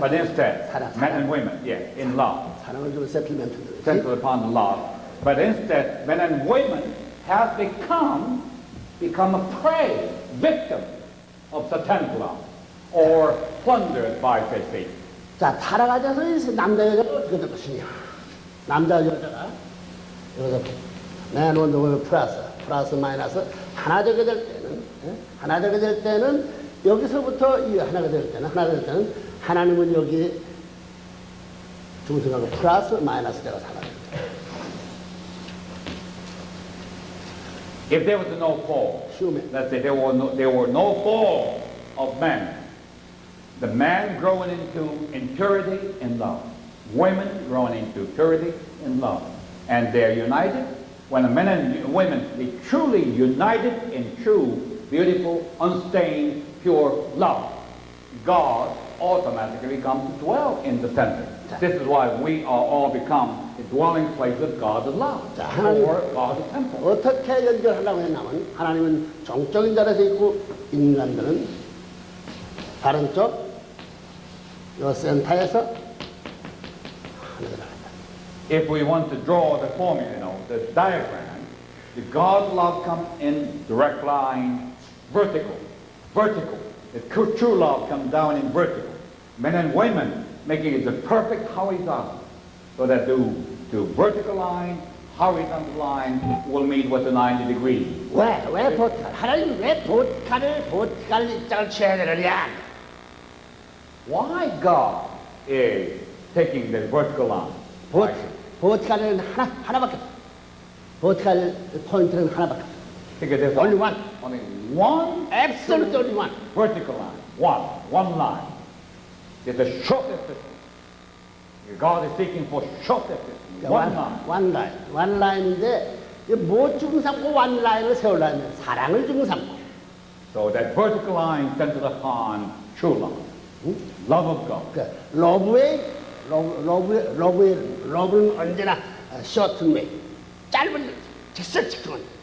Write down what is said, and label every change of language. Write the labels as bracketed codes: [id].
[en] But instead, men and women, in love, [ko] 사랑을 주는 세틀멘트. [en] centered upon the love. But instead, men and women have become a prey, victim of satanic love, or plundered by Satan. [ko] 자, 타락하자서 남자 여자가 어떻게 될 것이냐? 남자 여자가 여기서 맨 원동을 플러스 마이너스 하나 되게 될 때는 여기서부터 이 하나가 될 때는 하나님은 여기 중심하고 플러스 마이너스 되어 살아요. [en] If there was no fall, let's say there were no fall of men, the man growing into impurity in love, women growing into purity in love, and they're united. When the men and women be truly united in true, beautiful, unstained, pure love, God automatically comes to dwell in the center. This is why we are all become the dwelling place of God's love, or God's temple. [ko] 어떻게 연결하려고 했냐면 하나님은 정적인 자리에서 있고 인간들은 다른 쪽 요 센터에서 [en] If we want to draw the formula, the diagram, the God's love comes in direct line, vertical. The true love comes down in vertical. Men and women making it the perfect horizontal, so that the vertical line, horizontal line will meet with the 90 degrees. [ko] 왜 보트칼? 하나님 왜 보트칼 입장을 취해야 되느냐? [en] Why God is taking the vertical line? [ko] 보트칼은 하나밖에 없어. 보트칼 포인트는 하나밖에 없어. [en] Because there's Only one. Only one. Absolutely only one. Vertical line. One line. It's the shortest distance. God is seeking for shortest distance. One line. One line [ko] 인데 뭐 중삼고 [en] one line [ko] 을 세우려면 사랑을 중삼고. [en] So that vertical line centered upon true love. Love of God. [ko] 러브의 러브는 언제나 [en] short way, [ko] 짧은 직선 직선.